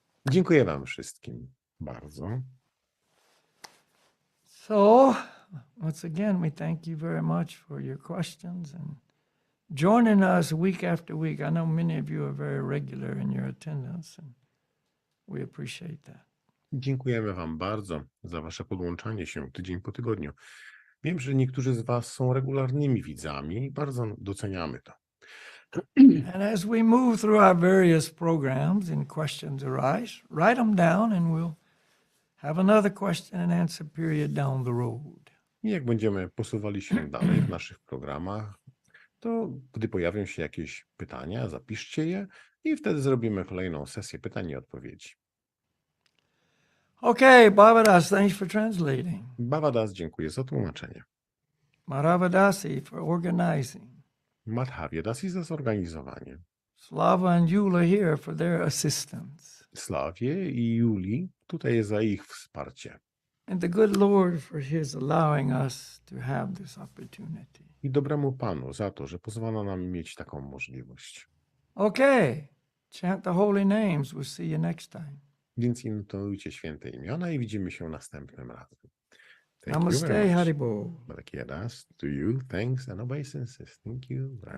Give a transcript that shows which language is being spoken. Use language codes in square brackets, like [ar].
[pl] Dziękuję Wam wszystkim bardzo. [en] So, once again, we thank you very much for your questions and joining us week after week. I know many of you are very regular in your attendance, and we appreciate that. [pl] Dziękujemy Wam bardzo za Wasze podłączanie się tydzień po tygodniu. Wiem, że niektórzy z Was są regularnymi widzami i bardzo doceniamy to. [en] And as we move through our various programs and questions arise, write them down and we'll have another question and answer period down the road. [pl] I jak będziemy posuwali się dalej w naszych programach, to gdy pojawią się jakieś pytania, zapiszcie je i wtedy zrobimy kolejną sesję pytań i odpowiedzi. [en] Okay, Bhavadas, thanks for translating. [pl] Bhavadas, dziękuję za tłumaczenie. [en] Maravadasi for organizing. [pl] Madhavya Dasi za zorganizowanie. [en] Slava and Yula here for their assistance. [pl] Slawie i Julii tutaj za ich wsparcie. [en] And the good Lord for his allowing us to have this opportunity. [pl] I dobremu Panu za to, że pozwala nam mieć taką możliwość. [en] Okay, chant the holy names. We'll see you next time. [pl] Więc intonujcie święte imiona i widzimy się następnym razem. [en] Thank you Namaste, very much. Haribo. Balakiadas, to you, thanks and obeisances. Thank you very